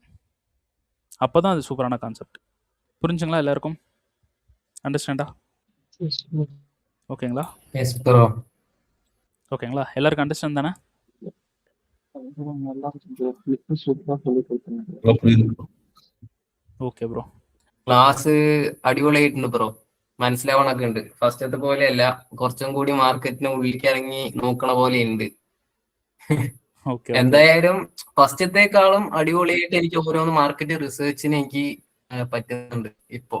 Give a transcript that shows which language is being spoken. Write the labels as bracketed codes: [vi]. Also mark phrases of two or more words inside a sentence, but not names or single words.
[ta] அப்போ தான் அது சூப்பரான கான்செப்ட். புரிஞ்சுங்களா எல்லாருக்கும்? அண்டர்ஸ்டாண்டா? ஓகேங்களா? [en] yes bro. [ta] ஓகேங்களா? எல்லாருக்கும் அண்டர்ஸ்டாண்ட் தானே? நல்லா சூப்பரா சொல்லி கொடுத்தேன். [en] okay bro. [ml] ക്ലാസ് അടിപൊളിയായിട്ടുണ്ട് ബ്രോ. മനസ്സിലാവണൊക്കെ ഉണ്ട്. ഫസ്റ്റത്തെ പോലെയല്ല, കുറച്ചും കൂടി മാർക്കറ്റിന് ഉള്ളിലേക്ക് ഇറങ്ങി നോക്കണ പോലെ ഉണ്ട്. എന്തായാലും ഫസ്റ്റത്തേക്കാളും അടിപൊളിയായിട്ട് എനിക്ക് ഓരോന്ന് [en] market researchിന് [ml] എനിക്ക് പറ്റുന്നുണ്ട് ഇപ്പോ.